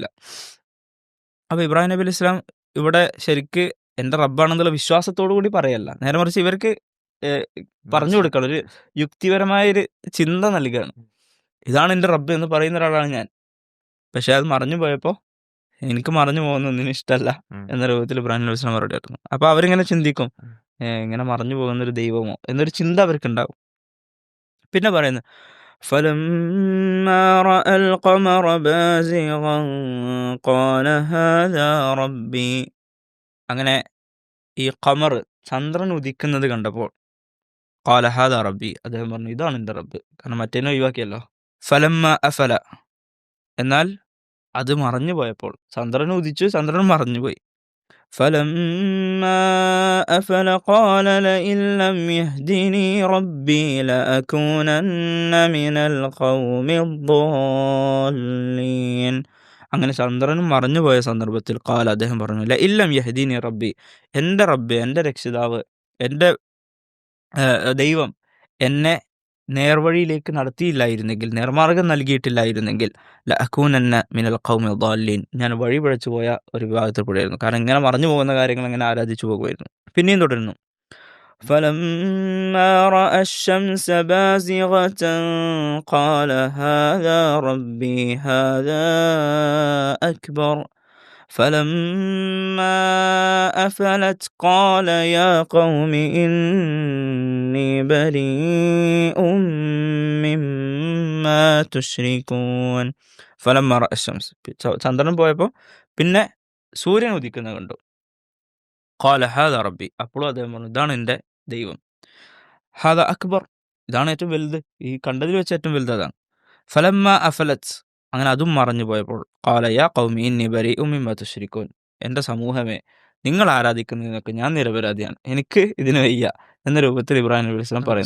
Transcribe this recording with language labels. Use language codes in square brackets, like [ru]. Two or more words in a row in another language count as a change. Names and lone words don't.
[ml] അപ്പോൾ ഇബ്രാഹിം നബി [ar] عليه السلام [ml] ഇവിടെ ശരിക്ക് എൻ്റെ റബ്ബാണെന്നുള്ള വിശ്വാസത്തോടു കൂടി പറയല്ല, നേരെ മറിച്ച് ഇവർക്ക് പറഞ്ഞു കൊടുക്കണം, ഒരു യുക്തിപരമായൊരു ചിന്ത നൽകുകയാണ്. ഇതാണ് എൻ്റെ റബ്ബ് എന്ന് പറയുന്ന ഒരാളാണ് ഞാൻ, പക്ഷേ അത് മറഞ്ഞു പോയപ്പോൾ എനിക്ക് മറഞ്ഞു പോകുന്നൊന്നിനും ഇഷ്ടമല്ല എന്ന രൂപത്തിൽ ഇബ്രാഹിം നബി സ്വലാം മറുപടി പറഞ്ഞു. അപ്പോൾ അവരിങ്ങനെ ചിന്തിക്കും, ഇങ്ങനെ മറഞ്ഞു പോകുന്നൊരു ദൈവമോ എന്നൊരു ചിന്ത അവർക്കുണ്ടാവും. പിന്നെ പറയുന്നത് [ar] فلما رأى القمر بازغا قال هذا ربي, [ml] അങ്ങനെ ഈ ഖമർ, ചന്ദ്രൻ ഉദിക്കുന്നത് കണ്ടപ്പോൾ, [ar] قال هذا ربي, [ml] അദ്ദേഹം പറഞ്ഞു ഇതാണ് എൻ്റെ റബ്ബ്, കാരണം മറ്റേനെ ഒഴിവാക്കിയല്ലോ. [ar] فلما أفل, [ml] എന്നാൽ അത് മറഞ്ഞു പോയപ്പോൾ, ചന്ദ്രൻ ഉദിച്ചു, ചന്ദ്രൻ മറഞ്ഞുപോയി. [ar] فلما أفل قال لئن لم يهدني ربي لأكونن من القوم الضالين. [ml] അങ്ങനെ ചന്ദ്രനും മറഞ്ഞുപോയ സന്ദർഭത്തിൽ ഖാല, അദ്ദേഹം പറഞ്ഞു [ar] لئن لم يهدني ربي, [ml] എൻ്റെ റബ്ബ്, എൻ്റെ രക്ഷിതാവ്, എൻ്റെ ദൈവം എന്നെ നേർവഴിയിലേക്ക് നടത്തിയില്ലായിരുന്നെങ്കിൽ, നേർമാർഗം നൽകിയിട്ടില്ലായിരുന്നെങ്കിൽ, [ar] لأكونن من القوم الضالين, [ml] ഞാൻ വഴിപിഴച്ചു പോയ ഒരു വിഭാഗത്തിൽപ്പെടുമായിരുന്നു. കാരണം ഇങ്ങനെ മറഞ്ഞു പോകുന്ന കാര്യങ്ങൾ ഇങ്ങനെ ആരാധിച്ചു പോകുമായിരുന്നു. പിന്നെയും തുടരുന്നു. [ar] فلما رأى الشمس بازغة قال هذا ربي هذا أكبر فلما أفلت قال يا قوم إني بريء مما تشركون. فلما رأى الشمس, [ml] ചന്ദ്രൻ പോയപ്പോൾ പിന്നെ സൂര്യൻ ഉദിക്കുന്നത് കണ്ടു. [ar] قال هذا ربي, [ml] അപ്പോഴും അദ്ദേഹം പറഞ്ഞു ഇതാണ് എൻ്റെ ദൈവം. [ar] هذا أكبر, [ml] ഇതാണ് ഏറ്റവും വലുത്, ഈ കണ്ടതിൽ വെച്ച് ഏറ്റവും വലുത് അതാണ്. [ar] فلما أفلت, [ml] അങ്ങനെ അതും മറഞ്ഞു പോയപ്പോൾ, [ar] قال يا قوم إني بريء مما تشركون, [ml] എൻ്റെ സമൂഹമേ, നിങ്ങൾ ആരാധിക്കുന്നതിനൊക്കെ ഞാൻ നിരപരാധിയാണ്, എനിക്ക് ഇതിന് വയ്യ എന്ന രൂപത്തിൽ ഇബ്രാഹിം നബി [ar] عليه السلام [ml] പറയുന്നു.